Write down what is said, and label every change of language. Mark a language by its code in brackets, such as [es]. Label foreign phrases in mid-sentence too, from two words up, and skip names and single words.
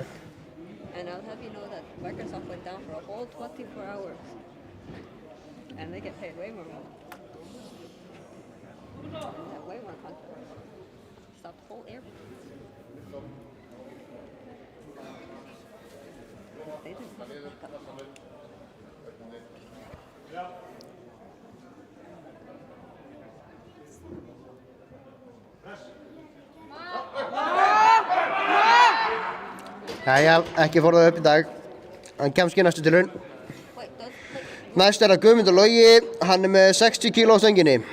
[en] And I'll have you know that Microsoft went down for a whole 24 hours. And they get paid way more money. And they have way more content. Stop the whole air. They didn't. [is] Jæja, ekki fór það upp í dag. Hann kemst ekki næstu tilraun. Næst er það Guðmundur Logi, hann er með 60 kíló á stönginni.